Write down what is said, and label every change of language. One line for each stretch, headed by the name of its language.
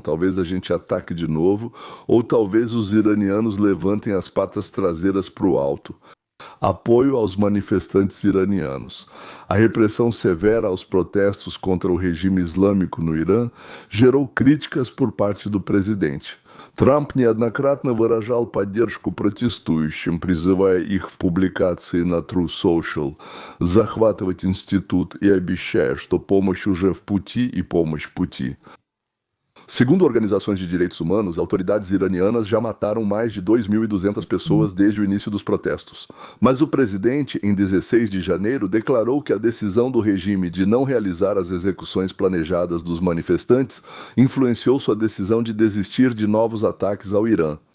Portuguese: Talvez a gente ataque de novo, ou talvez os iranianos levantem as patas traseiras para o alto. Apoio aos manifestantes iranianos. A repressão severa aos protestos contra o regime islâmico no Irã gerou críticas por parte do presidente.
Russian: Трамп неоднократно выражал поддержку протестующим, призывая их в публикации на True Social захватывать институт и обещая, что помощь уже в пути и помощь в пути.
Portuguese: Segundo organizações de direitos humanos, autoridades iranianas já mataram mais de 2.200 pessoas desde o início dos protestos. Mas o presidente, em 16 de janeiro, declarou que a decisão do regime de não realizar as execuções planejadas dos manifestantes influenciou sua decisão de desistir de novos ataques ao Irã.